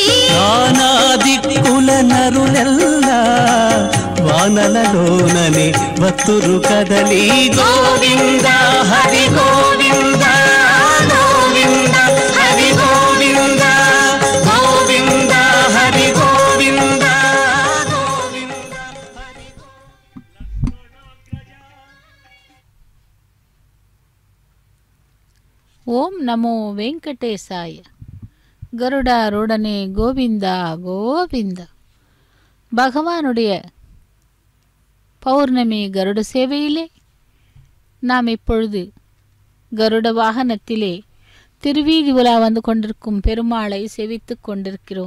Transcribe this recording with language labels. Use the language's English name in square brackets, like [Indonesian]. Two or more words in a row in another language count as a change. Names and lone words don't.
[Telugu] నానా దిక్కుల నరులెల్లా వానలలోనని వత్తురు కదలి గోవింద హరి గోవింద గోవింద హరి గోవింద గోవింద హరి గోవింద [Sanskrit] ఓం నమో వెంకటేశాయ. [Tamil] கருடாருடனே கோவிந்தா கோவிந்த. பகவானுடைய பௌர்ணமி கருட சேவையிலே நாம் இப்பொழுது கருட வாகனத்திலே திருவீதி உலா வந்து கொண்டிருக்கும் பெருமாளை செவித்துக் கொண்டிருக்கிறோம்.